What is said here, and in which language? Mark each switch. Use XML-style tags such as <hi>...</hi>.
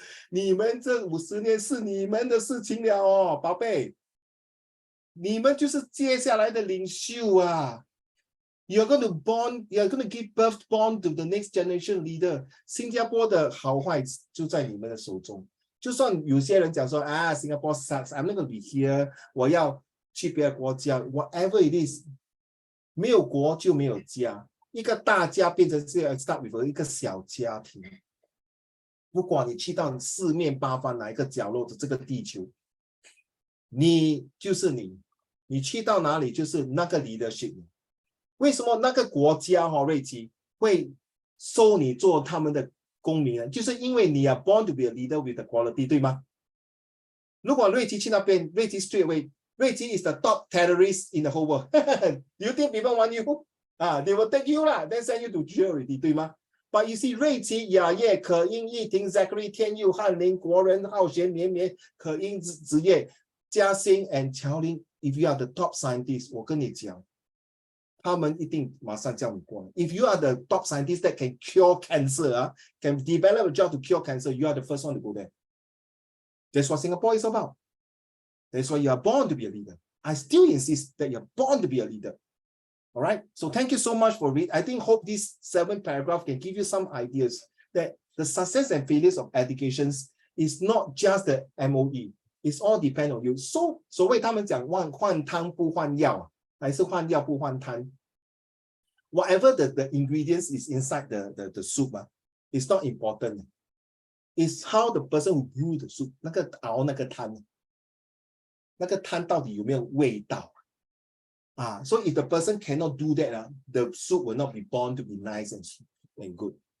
<zh>你们这50年是你们的事情了哦，宝贝。你们就是接下来的领袖啊。</zh> <en>You're going to give birth born to the next generation leader.</en> <zh>新加坡的好坏就在你们的手中。</zh> <en>就算有些人讲说 Singapore sucks, I'm not going to be here.</en> <zh>我要去别的国家 ， whatever it is. 没有国就没有家，一个大家变成是 start with 一个小家庭。不管你去到四面八方哪一个角落的这个地球，你就是你，你去到哪里就是那个 leadership。为什么那个国家瑞奇会收你做他们的公民呢？</zh> <en>就是因为你 are born to be a leader with the quality，对吗？如果瑞奇去那边，瑞奇 straight away。Reggie is the top terrorist in the whole world. You think people want you? They will take you lah, then send you to jail already, 对吗？ But you see, 瑞奇、雅叶、可英、依婷、Zachary、天佑、翰林、国人、浩璇、绵绵、可英、子叶、嘉欣 and 乔林。 If you are the top scientist, 我跟你讲，他们一定马上叫你过来。 If you are the top scientist that can cure cancer, can develop a job to cure cancer, you are the first one to go there. That's what Singapore is about. That's why you are born to be a leader. I still insist that you're born to be a leader. All right. So thank you so much for reading. I hope this 7 paragraph can give you some ideas that the success and failures of educations is not just the MOE. It's all depend on you.</en> <zh>So 所谓他们讲换汤不换药，还是换药不换汤。</zh> <en>Whatever the ingredients is inside the soup, it's not important. It's how the person who brew the soup, 那个熬那个汤。那个汤到底有没有味道？ So if the person cannot do that, the soup will not be born to be nice and good.</en>